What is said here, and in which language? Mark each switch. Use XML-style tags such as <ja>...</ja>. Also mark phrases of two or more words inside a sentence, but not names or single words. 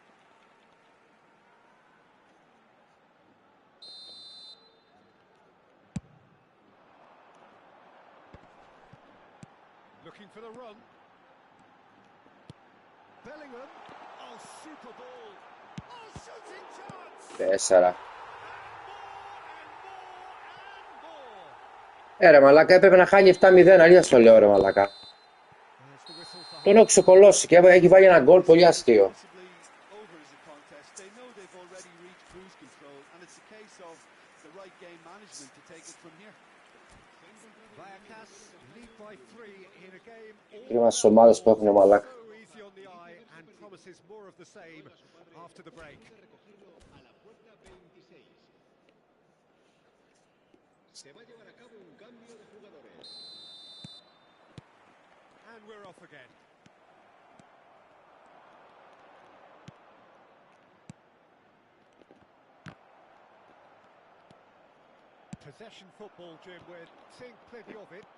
<en>Looking for the run. Bellingham. Oh, super ball. Oh, shooting chance! 4.</en> <el>Ρε μαλάκα, έπρεπε να χάνει 7-0, αλήθεια στο λέω ρε μαλάκα.</el> <en>There's the whistle for</en> <el>Τον έχω ξεκολώσει και έχει βάλει ένα γκολ πολύ αστείο.</el> <en>Possibly over as a contest. They know they've already reached cruise control, and it's a case of the right game management to take it from here. Vallecas lead by 3 in a game all</en> <el>Κρίμα στις</el> <en>about</en> <el>ομάδες που</el> <en>balls.</en> <el>έχουν μαλάκα.</el> <en>So easy on the eye and promises more of the same after the break. And we're off again. Possession football, Jim, we're seeing plenty of it.</en>